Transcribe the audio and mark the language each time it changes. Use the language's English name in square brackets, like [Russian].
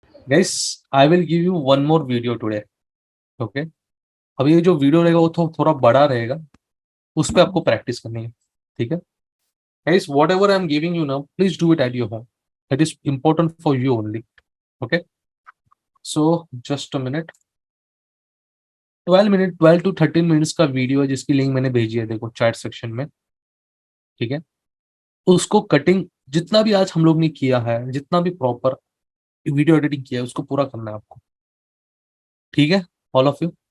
[English] Guys, I will give you one more video today. Okay? [Hindi] अभी ये जो video रहेगा वो थोड़ा बड़ा रहेगा, उस पे आपको प्रैक्टिस करनी है. ठीक है? [English] Guys, whatever I'm giving you now, please do it at your home. That is important for you only. Okay. So just a minute. [Hindi] 12 to 13 minutes का वीडियो है जिसकी लिंक मैंने भेजी है, देखो चैट सेक्शन में, ठीक है। उसको कटिंग जितना भी आज हम लोग ने किया है, जितना भी प्रॉपर वीडियो एडिटिंग किया है, उसको पूरा करना है आपको, ठीक है, [English] All of you.